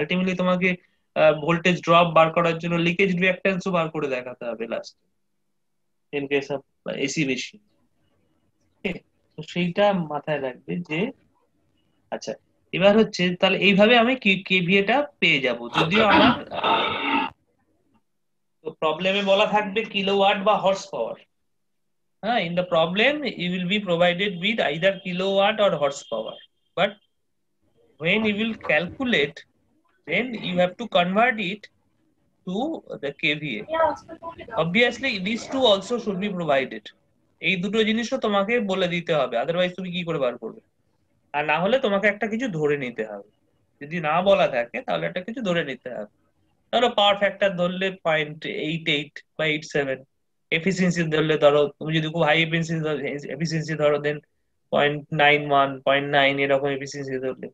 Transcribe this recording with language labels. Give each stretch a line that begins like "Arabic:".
Bangla: Ultimately তোমাকে voltage drop বার করার জন্য লিকেজ রিঅ্যাক্ট্যান্সও বার করে দেখাতে হবে last, in case of AC machine. তো সেইটা মাথায় রাখবে যে আচ্ছা, এবার হচ্ছে তাহলে এইভাবে আমি কেভিএটা পেয়ে যাব। যদিও আমার প্রবলেমে বলা থাকবে কিলোওয়াট বা horse power.
English: In the problem you will be provided with either kilowatt or horsepower, but when you will calculate, then you have to convert it to the kVA. Obviously these two also should be provided.
Bangla: এই দুটো জিনিসও তোমাকে বলে দিতে হবে, otherwise তুমি কি করে বার করবে? আর না হলে তোমাকে একটা কিছু ধরে নিতে হবে। যদি না বলা থাকে তাহলে একটা কিছু ধরে নিতে হবে। ধরো পাওয়ার ফ্যাক্টর ধরলে 0.88 বা 87, এফিসিয়েন্সি ধরলে ধরো, তুমি যদি খুব হাই এফিসিয়েন্সি ধরো দেন 0.91, 0.9 এরকম এফিসিয়েন্সি ধরলে।